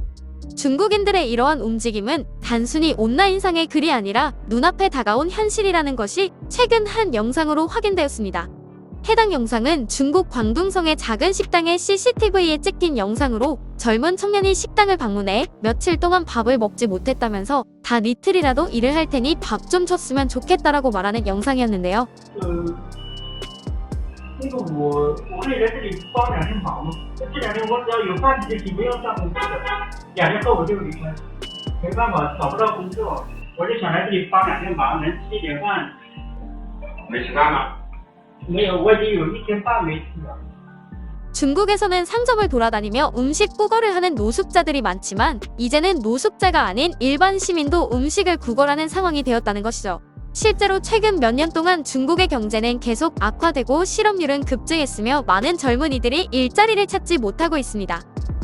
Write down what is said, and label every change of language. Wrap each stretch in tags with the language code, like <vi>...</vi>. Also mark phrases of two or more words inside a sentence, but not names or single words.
<ko>중국인들의 이러한 움직임은 단순히 온라인상의 글이 아니라 눈앞에 다가온 현실이라는 것이 최근 한 영상으로 확인되었습니다. 해당 영상은 중국 광둥성의 작은 식당의 CCTV에 찍힌 영상으로 젊은 청년이 식당을 방문해 며칠 동안 밥을 먹지 못했다면서 단 이틀이라도 일을 할 테니 밥 좀 줬으면 좋겠다라고 말하는 영상이었는데요.</ko> <zh>那个我可以在这里包2天房吗？这2天我只要有饭就行，不用上公司的。2天后我就离开，没办法找不到工作，我就想来这里包2天房，能吃一点饭。没吃饭吗？没有，我已经有1天半没吃了。</zh> <ko>중국에서는 상점을 돌아다니며 음식 구걸을 하는 노숙자들이 많지만 이제는 노숙자가 아닌 일반 시민도 음식을 구걸하는 상황이 되었다는 것이죠. 실제로 최근 몇 년 동안 중국의 경제는 계속 악화되고 실업률은 급증했으며 많은 젊은이들이 일자리를 찾지 못하고 있습니다.</ko>